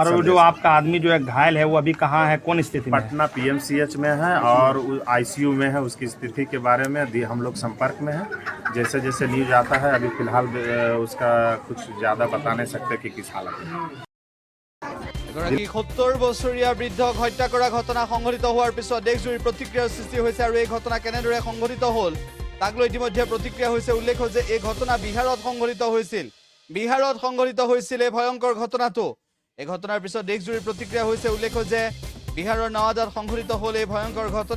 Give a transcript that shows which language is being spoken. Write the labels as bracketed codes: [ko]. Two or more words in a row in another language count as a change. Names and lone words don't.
[hi] और जो आपका आदमी जो है घायल है वो अभी कहाँ है, कौन स्थिति में? पटना PMCH में है और ICU में है। उसकी स्थिति के बारे में हम लोग संपर्क में हैं। जैसे जैसे न्यूज आता है अभी फिलहाल उसका कुछ ज़्यादा बता नहीं सकते कि किस हालत में। [as] 70 বছৰীয়া বৃদ্ধক হত্যা কৰা ঘটনা সংঘটিত হোৱাৰ পিছত দেশজুৰি প্ৰতিক্ৰিয়াৰ সৃষ্টি হৈছে আৰু এই ঘটনা কেনেদৰে সংঘটিত হ'ল তাক লৈ ইতিমধ্যে প্ৰতিক্ৰিয়া হৈছে। উল্লেখ যে এই ঘটনা বিহাৰত সংঘটিত হৈছিল। এই ভয়ংকৰ ঘটনাটো। এই ঘটনাৰ পিছত দেশজুৰি প্ৰতিক্ৰিয়া হৈছে। উল্লেখ যে বিহাৰৰ নৱাদাত সংঘটিত হ'ল এই ভয়ংকৰ ঘটনা।